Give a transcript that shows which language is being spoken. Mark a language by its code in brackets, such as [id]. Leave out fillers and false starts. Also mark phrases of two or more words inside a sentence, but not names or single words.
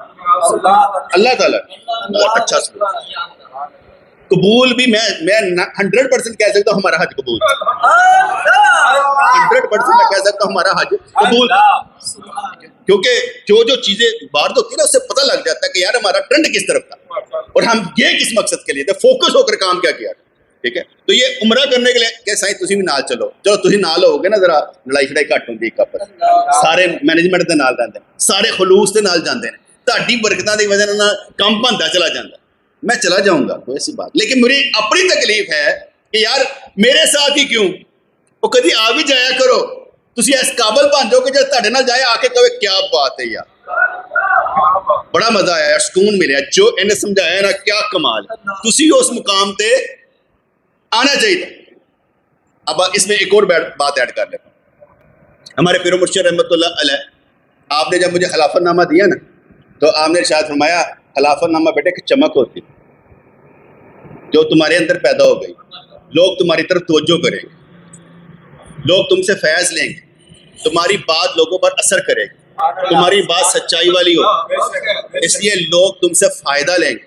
[ur] اللہ تعالیٰ بہت اچھا سلوک قبول بھی, میں 100% کہہ سکتا ہوں ہمارا حج قبول, 100% میں کہہ سکتا ہوں ہمارا حج قبول. کیونکہ جو چیزیں باہر ہوتی ہے نا, اس سے پتہ لگ جاتا ہے کہ یار ہمارا ٹرینڈ کس طرف تھا اور ہم یہ کس مقصد کے لیے تھے, فوکس ہو کر کام کیا کیا. ٹھیک ہے, تو یہ عمرہ کرنے کے لیے [pa] کہ سائیں تسی بھی نال چلو, چلو تسی نال ہو گے نا, ذرا لڑائی شڑائی گھٹ ہوندی ہے, سارے مینجمنٹ دے نال جاندے, سارے خلوص دے نال جاندے نے, تہاڈی برکتاں دی وجہ نال کام بندا چلا جاندا. [ur] میں چلا جاؤں گا, کوئی ایسی بات, لیکن میری اپنی تکلیف ہے کہ یار میرے ساتھ ہی کیوں, وہ کدی آ بھی جایا کرو, [pa] تسی اس قابل بن جاؤ کہ جب تہاڈے نال جائے [ur] آ کے کہے کیا بات ہے یار, بڑا مزہ آیا یار, [pa] سکون ملیا, [ur] جو انہیں سمجھایا نا کیا کمال. [pa] تسی اس مقام تے آنا چاہیے, [ur] اب اس میں ایک اور بات ایڈ کر لیتا ہوں. ہمارے پیر و مرشد [ar] رحمۃ اللہ علیہ، [ur] آپ نے جب مجھے خلافت نامہ دیا نا تو آپ نے ارشاد فرمایا خلافت نامہ بیٹے کہ چمک ہوتی جو تمہارے اندر پیدا ہو گئی، لوگ تمہاری طرف توجہ کریں گے، لوگ تم سے فیض لیں گے، تمہاری بات لوگوں پر اثر کرے گی، تمہاری بات سچائی والی ہوگی، اس لیے لوگ تم سے فائدہ لیں گے.